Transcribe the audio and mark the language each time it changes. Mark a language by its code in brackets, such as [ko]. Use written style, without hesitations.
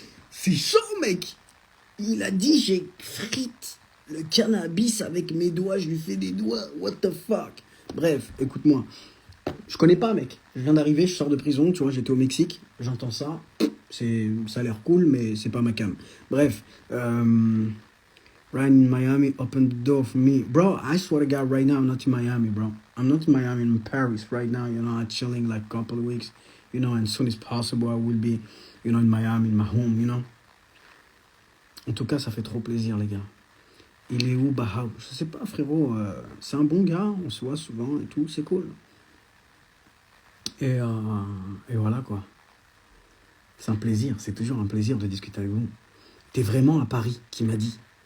[fr] C'est chaud, mec. Il a dit, j'ai frite le cannabis avec mes doigts, je lui fais des doigts. [en] What the fuck? [fr] Bref, écoute-moi. Je connais pas, mec. Je viens d'arriver, je sors de prison, tu vois, j'étais au Mexique. J'entends ça. Ça a l'air cool, mais c'est pas ma cam. Bref. [en] Ryan in Miami opened the door for me. Bro, I swear to God, right now, I'm not in Miami, bro. I'm not in Miami, I'm in Paris right now, you know, I'm chilling like a couple of weeks, you know, and as soon as possible, I will be, you know, in Miami, in my home, you know. [fr] En tout cas, ça fait trop plaisir, les gars. Il est où, Bahao? Je sais pas, frérot. C'est un bon gars, on se voit souvent et tout, c'est cool. Et voilà, quoi. C'est un plaisir, c'est toujours un plaisir de discuter avec vous. T'es vraiment à Paris, qui m'a dit.